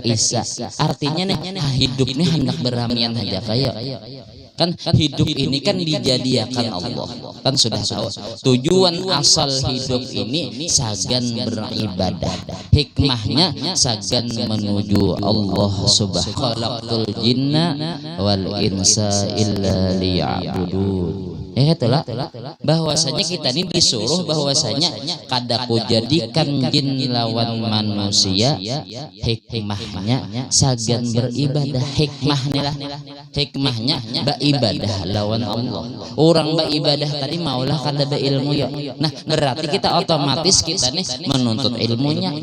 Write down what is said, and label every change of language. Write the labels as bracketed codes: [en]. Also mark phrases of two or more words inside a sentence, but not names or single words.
[bjn] Artinya nih hidup nih hendak beramian aja kayak Kan hidup ini kan dijadiakan Allah. Kan sudah tahu tujuan asal hidup ini sagan beribadah. Hikmahnya sagan menuju Allah subhanahu. [ar] خلقت الجن والإنس إلا ليعبدون. [bjn] Ya itulah bahwasanya kita ini disuruh bahwasanya kadaku jadikan jin lawan manusia, hikmahnya sagan beribadah. Hikmahnya beribadah lawan Allah. Orang beribadah tadi maulah kada berilmu ya. Nah berarti kita otomatis kita nih menuntut ilmunya.